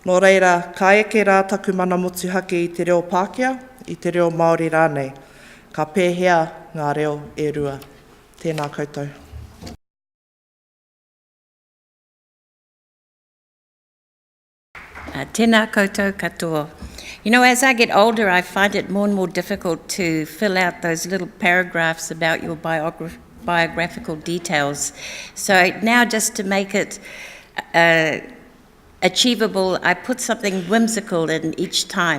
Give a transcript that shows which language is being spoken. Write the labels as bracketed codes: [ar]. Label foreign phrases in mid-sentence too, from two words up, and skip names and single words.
[mi] Nō reira, ka eke rā taku mana motuhake i te reo Pākehā, i te reo Māori rānei. Ka pēhea ngā reo e rua. Tēnā koutou. Tēnā koutou katoa. [en] You know, as I get older, I find it more and more difficult to fill out those little paragraphs about your biographical details. So now, just to make it achievable, I put something whimsical in each time.